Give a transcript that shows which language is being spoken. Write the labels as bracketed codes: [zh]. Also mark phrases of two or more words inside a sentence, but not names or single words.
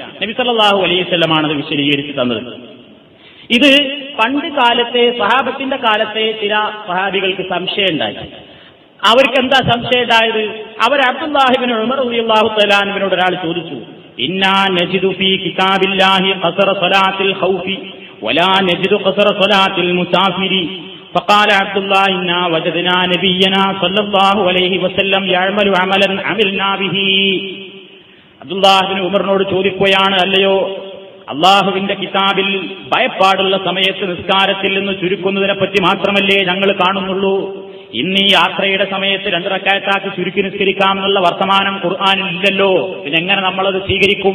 [ml] നബി [ar] صلى الله عليه [ml] വസല്ലമാണ് അത് വിശദീകരിച്ച് തന്നത്. ഇത് പണ്ട് കാലത്തെ സഹാബത്തിന്റെ കാലത്തെ ചില സഹാബികൾക്ക് സംശയം ഉണ്ടായി. അവർക്ക് എന്താ സംശയം ഉണ്ടായത്? അവർ അബ്ദുല്ലാഹി ഇബ്നു ഉമർ [ar] رضي الله تعالى [ml] അൻഹുവിനോട് ഒരാൾ ചോദിച്ചു, [ar] إنا نجد في كتاب الله قصر صلاة الخوف ولا نجد قصر صلاة المسافر. فقال عبد الله إنا وجدنا نبينا صلى الله عليه وسلم يعمل عملا عملنا به. [ml] അബ്ദുല്ലാഹി ഇബ്നു ഉമറിനോട് ചോദിക്കുകയാണ്, അല്ലയോ, അള്ളാഹുവിന്റെ കിതാബിൽ ഭയപ്പാടുള്ള സമയത്ത് നിസ്കാരത്തിൽ നിന്ന് ചുരുക്കുന്നതിനെ പറ്റി മാത്രമല്ലേ ഞങ്ങൾ കാണുന്നുള്ളൂ? ഇന്ന് ഈ യാത്രയുടെ സമയത്ത് 2 റക്അത്താക്കി ചുരുക്കി നിസ്കരിക്കാമെന്നുള്ള വർത്തമാനം ഖുർആനിൽ ഇല്ലല്ലോ, പിന്നെ എങ്ങനെ നമ്മളത് സ്വീകരിക്കും?